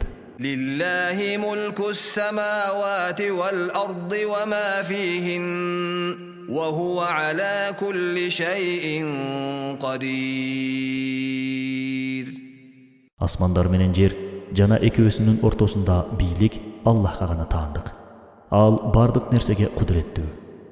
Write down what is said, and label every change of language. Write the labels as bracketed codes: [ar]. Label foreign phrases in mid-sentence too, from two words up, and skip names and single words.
[ar] لله ملك السماوات والأرض وما فيهن وهو على كل شيء قدير. [ky] Асмандар менен жер жана экөөсүнүн ортосунда бийлик Аллахка гана таандык. Ал бардык нерсеге кудуреттүү.